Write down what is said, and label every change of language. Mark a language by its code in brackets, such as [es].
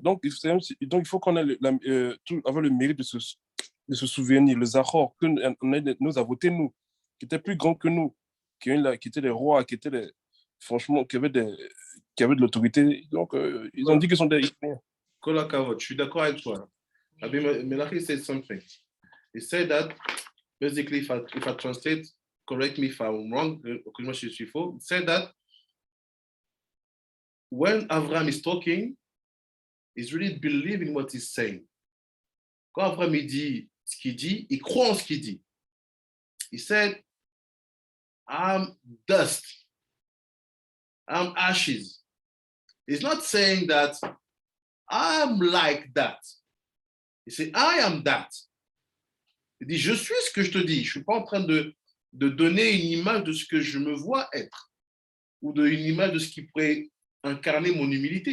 [fr] Donc, il faut qu'on ait avoir le mérite de se souvenir, le Zachor, qu'on nous a voté, nous, qui étaient plus grands que nous, qui étaient des rois, franchement, qui avaient de l'autorité. Donc, ils ont dit qu'ils sont des... [he] Kol hakavod, [fr] je suis d'accord avec toi. [en] Rabbi Melachi said something. He said that, basically, if I translate, correct me if I'm wrong, he said that when Avraham is talking, he's really believing what he's saying. [fr] Quand Avraham il dit ce qu'il dit, il croit en ce qu'il dit. [en] He said, I'm dust, I'm ashes. He's not saying that I'm like that. [fr] Il dit, [en] I am that. [fr] Il dit, je suis ce que je te dis. Je ne suis pas en train de donner une image de ce que je me vois être ou une image de ce qui pourrait incarner mon humilité.